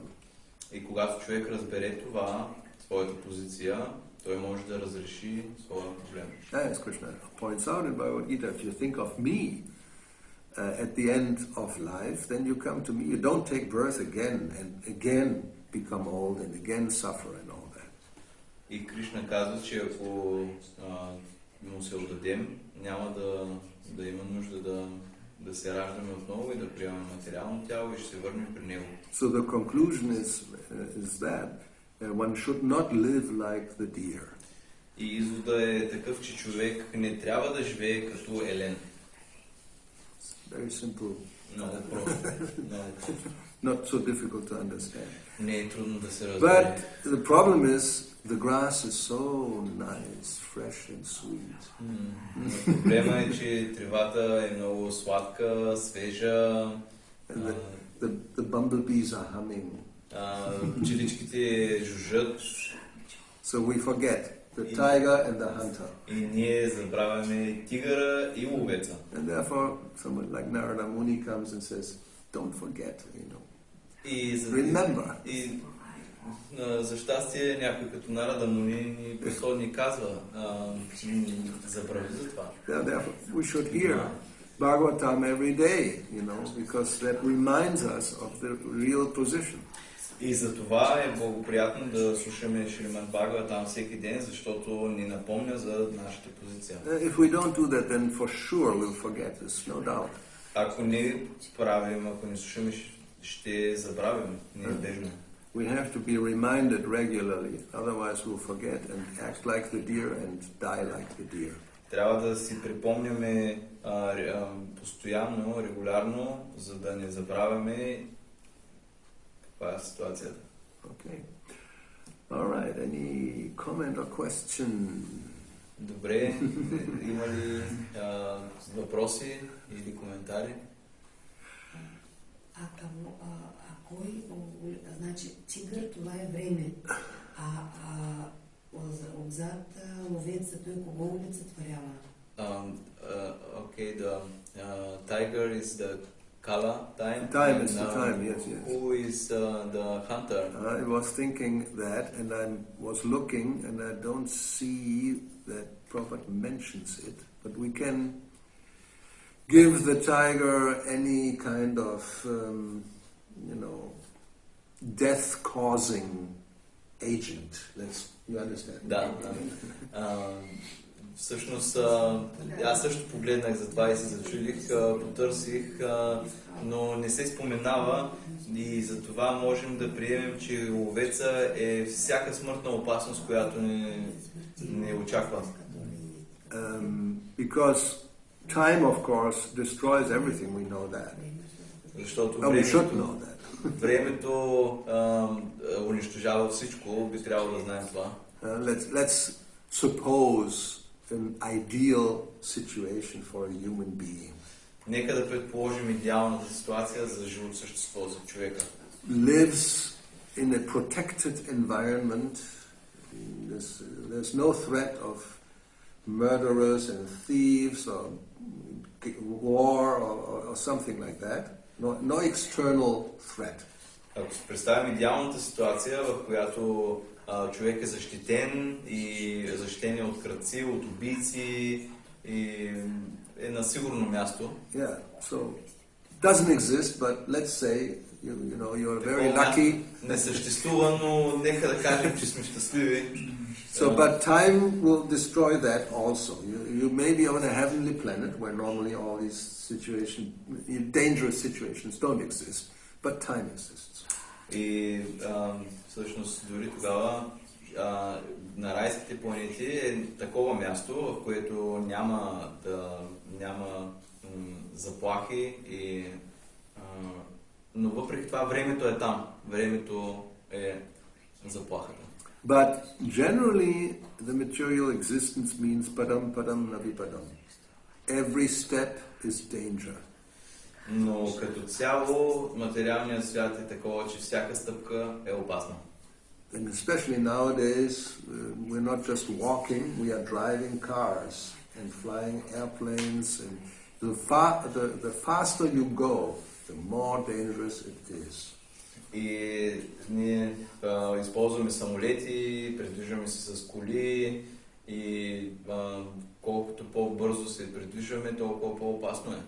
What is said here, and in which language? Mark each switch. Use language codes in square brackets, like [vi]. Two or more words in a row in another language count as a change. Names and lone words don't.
[bg] И когато човек разбере това, своята позиция, той може да разреши своя проблем. [en] As Krishna points out in Bhagavad-gita, if you think of me at the end of life, then you come to me. You don't take birth again and again become old and again suffer and all that. [bg] И Кришна казва, че ако му се отдадем, няма да има нужда да се раждаме отново и да приемаме материално тяло и ще се върнем при него. [en] So the conclusion is that one should not live like the deer. [bg] И изводът е такъв, че човек не трябва да живее като елен. [en] Very simple. [bg] Много просто. [en] Not so difficult to understand. [bg] Не е трудно да се разбере. [en] But the problem is the grass is so nice, fresh and sweet. [bg] Проблема е, че тревата е много сладка, свежа. [en] The bumblebees are humming. [bg] Пчеличките жужжат. [en] So we forget the tiger and the hunter. [bg] И ние забравяме тигъра и ловеца. [en] And therefore, someone like Narada Muni comes and says, "Don't forget, remember." [bg] И за щастие някой като Нарада Муни ни пословни казва, забрави за това. [en] Therefore, we should hear Bhagavatam every day, because that reminds us of the real position. [bg] И за това е благоприятно да слушаме Шримад Бхагаватам всеки ден, защото ни напомня за нашата позиция. [en] If we don't do that, then for sure we'll forget this, no doubt. [bg] Ако не правим, ако не слушаме, ще забравим, неизбежно. [en] We have to be reminded regularly, otherwise we'll forget and act like the deer and die like the deer. [bg] Трябва да си припомняме постоянно, регулярно, за да не забравяме каква е ситуацията. [en] Okay. All right. Any comment or question? [bg] Добре. Има ли въпроси или коментари? Значи, тигър, това е време, отзад ловеца, той кого олицетворява? [en] Okay, the tiger is the kala time. Time is the time, yes. Who is the hunter? I was thinking that, and I was looking, and I don't see that Prophet mentions it, but we can give the tiger any kind of, death-causing agent. You understand? [bg] Да. Всъщност, аз също погледнах за това и се зачудих, потърсих, но не се споменава и за това можем да приемем, че ловеца е всяка смъртна опасност, която не очаква. [en] Because time, of course, destroys everything. We know that. [bg] Защото [en] we should know that. [bg] Времето унищожава всичко, би трябвало да знаем това. [en] Let's suppose an ideal situation for a human being. [bg] Нека да предположим идеалната ситуация за живото същество, за човека. [en] Lives in a protected environment There's no threat of murderers and thieves or war or something like that. No external threat. [bg] Ако си представим идеалната ситуация, в която човек е защитен и е защитен от крадци, от убийци и е на сигурно място. [en] Yeah, so it doesn't exist, but let's say you're very lucky. [bg] Не съществува, но нека да кажем, че сме щастливи. [en] So, but time will destroy that also. You may be on a heavenly planet where normally all these dangerous situations don't exist, but time exists. [bg] И всъщност дори тогава на райските планети е такова място, в което няма заплахи, но въпреки това времето е там. Времето е заплахата. [en] But generally, the material existence means [sa] पदं पदं नवि पदं. [en] Every step is danger. [bg] Но като цяло материалният свят е такова, че всяка стъпка е опасна. [en] And especially nowadays, we're not just walking, we are driving cars and flying airplanes. And the faster you go, the more dangerous it is. [bg] И ние използваме самолети, придвижваме се с коли и колкото по-бързо се придвижваме, толкова по-опасно е.